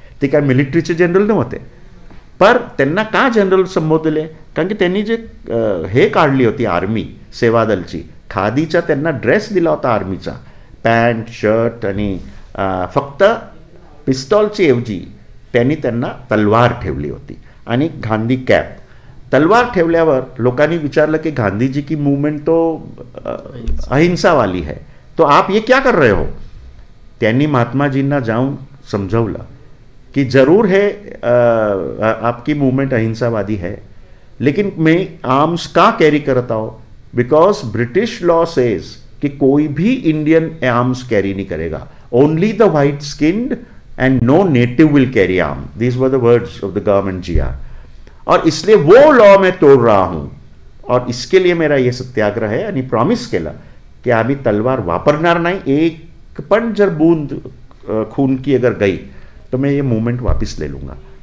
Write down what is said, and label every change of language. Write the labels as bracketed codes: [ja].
[mr] ते काय मिलिटरीचे जनरल नव्हते, पर त्यांना का जनरल संबोधले, कारण की त्यांनी जे हे काढली होती आर्मी सेवादलची, खादीचा त्यांना ड्रेस दिला होता आर्मीचा, पॅन्ट शर्ट, आणि फक्त पिस्तॉलची ऐवजी त्यांनी त्यांना तलवार ठेवली होती आणि गांधी कॅप. तलवार ठेवल्यावर लोकांनी विचारलं की [hi] गांधीजी की मूवमेंट तो अहिंसा वाली है, तो आप ये क्या कर रहे हो. [mr] त्यांनी महात्माजींना जाऊन समझवलं [hi] कि जरूर है आपकी मूवमेंट अहिंसावादी है, लेकिन मैं आर्म्स का कैरी करता हूँ [en] because British law says [hi] कि कोई भी इंडियन आर्म्स कैरी नहीं करेगा, [en] Only the white skinned and no native will carry arm. These were the words of the government GR. [hi] और इसलिए वो लॉ मैं तोड़ रहा हूँ और इसके लिए मेरा ये सत्याग्रह है. [mr] आणि प्रॉमिस केलं की आम्ही तलवार वापरणार नाही, एक पण जर [hi] बूंद खून की अगर गई तो मैं ये मूवमेंट वापस ले लूँगा.